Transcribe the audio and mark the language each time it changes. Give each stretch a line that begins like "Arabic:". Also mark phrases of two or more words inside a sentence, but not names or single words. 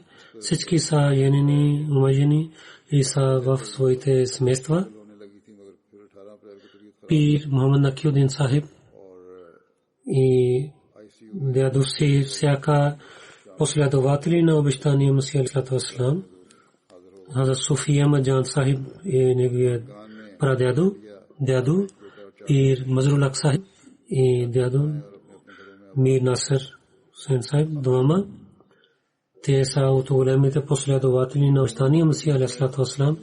Bulgarian: Всички са женени, омъжени и са в своите семейства. Пир Мухаммад Накиудин Сахиб и дядо си всяка последователи на обещания Масия
Arabic: عليه السلام.
Bulgarian: Хазрат Суфи Ахмад Джан Сахиб е неговият прадядо, дядо Пир Мазрул Хак Сахиб и дядо Мир Насер Сен Сахиб двама. Те са от големите последователи на обещания Масия
Arabic: عليه السلام.